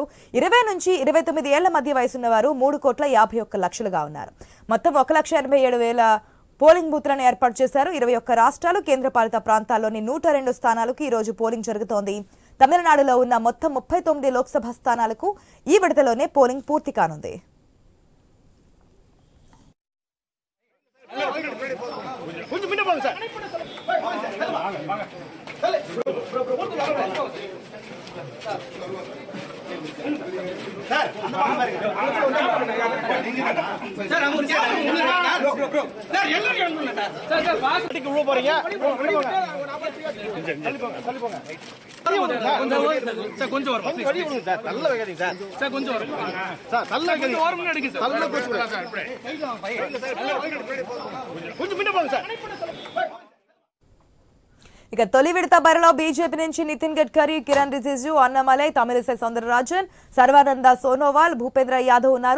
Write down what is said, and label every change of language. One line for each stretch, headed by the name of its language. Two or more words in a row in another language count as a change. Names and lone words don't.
Telugu: 20 నుంచి 29 ఏళ్ల మధ్య వయసున్న వారు 3,51,00,000గా ఉన్నారు. మొత్తం 1,87,000 పోలింగ్ బూత్లను ఏర్పాటు చేశారు. 21 రాష్ట్రాలు, కేంద్రపాలిత ప్రాంతాల్లోని 102 స్థానాలకు ఈ రోజు పోలింగ్ జరుగుతోంది. తమిళనాడులో ఉన్న మొత్తం 39 లోక్సభ స్థానాలకు ఈ విడతలోనే పోలింగ్ పూర్తి కానుంది.
Tamil: கொஞ்சம் முன்ன போங்க சார். சார் அந்த மாதிரி சார் அவங்க சார் எல்லாரும் எழுந்துங்க சார். சார் பாஸ்டிக்கு உள்ள போறீங்க. தள்ளி போங்க. சார் கொஞ்சம் வரும். வழி விடுங்க சார். தள்ள வைக்காதீங்க சார். சார் கொஞ்சம் வரும். சார் தள்ள வைக்காதீங்க. ஓரமா எடுங்க சார். தள்ள போடுங்க சார். கொஞ்சம் முன்ன போங்க சார்.
Telugu: ఇక తొలి విడత బరిలో బీజేపీ నుంచి నితిన్ గడ్కరీ, కిరణ్ రిజిజు, అన్నమలై, తమిళిసై సౌందరరాజన్, సర్వానంద సోనోవాల్, భూపేంద్ర యాదవ్ ఉన్నారు.